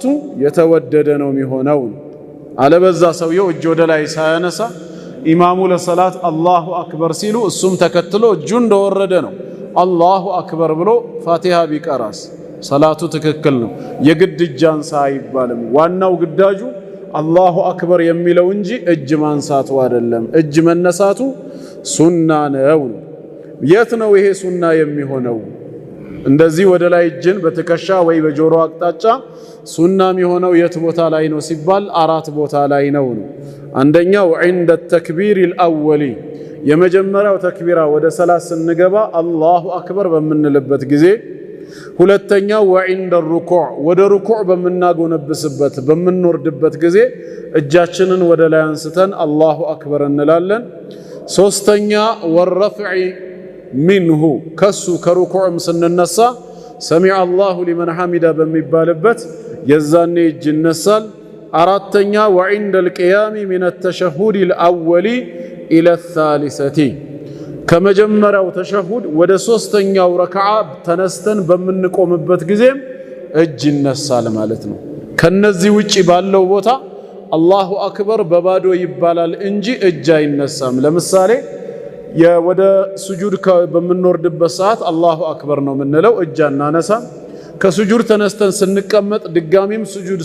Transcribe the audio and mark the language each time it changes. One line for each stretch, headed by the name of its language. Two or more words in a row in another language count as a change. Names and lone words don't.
Amharic: የተወደደ ነው የሚሆነው። አለበዛ ሰውየው እጅ ወደ ላይ ሳያነሳ ኢማሙ ለሰላት
Arabic: الله أكبر
Amharic: ሲሉ እሱም ተከትሎ እጁ እንደወረደ ነው
Arabic: الله أكبر
Amharic: ብሎ ፋቲሃ ቢቀራስ ሰላቱ ትክክል ነው። የግድ እጅ አንሳ አይባልም። ዋናው ግዳጁ
Arabic: الله أكبر
Amharic: የሚለው እንጂ እጅ ማንሳቱ አይደለም። እጅ መነሳቱ ሱና ነው። የት ነው ይሄ ሱና የሚሆነው? እንደዚህ ወደ ላይ እጅን በትከሻ ወይ በጆሮ አቅጣጫ ሱና የሚሆነው የት ቦታ ላይ ነው ሲባል አራት ቦታ ላይ ነው። አንደኛው
Arabic: عند التكبير الأولي
Amharic: የመጀመሪያው ተክቢራ ወደ ሰላት ስንገባ
Arabic: الله أكبر
Amharic: በምንልበት ጊዜ፣ ሁለተኛው
Arabic: وعند الركوع
Amharic: ወደ ሩኩዕ በምናጎነብስበት በምንወርድበት ጊዜ እጃችንን ወደ ላይ አንስተን
Arabic: الله أكبر
Amharic: እንላለን። ሶስተኛ والرفع منه ከሱ ከሩኩዕም ስንነሳ
Arabic: سمع الله لمن حمده
Amharic: በሚባልበት የዛኔ እጅ ይነሳል። አራተኛ
Arabic: وعند القيام من التشهد الأول إلى الثالثة
Amharic: ከመጀመሪያው ተሸሁድ ወደ ሶስተኛው ረክዓ ተነስተን በምንቆምበት ጊዜም እጅ ይነሳል ማለት ነው። ከነዚህ ውጪ ባለው ቦታ
Arabic: الله أكبر
Amharic: በባዶ ይባላል እንጂ እጅ አይነሳም። ለምሳሌ ወደ ሱጁድ በምንወርድበት ሰዓት
Arabic: الله أكبر
Amharic: ነው የምንለው፣ እጅ አናነሳም። ከሱጁድ ተነስተን ስንቀመጥ ድጋሚም ሱጁድ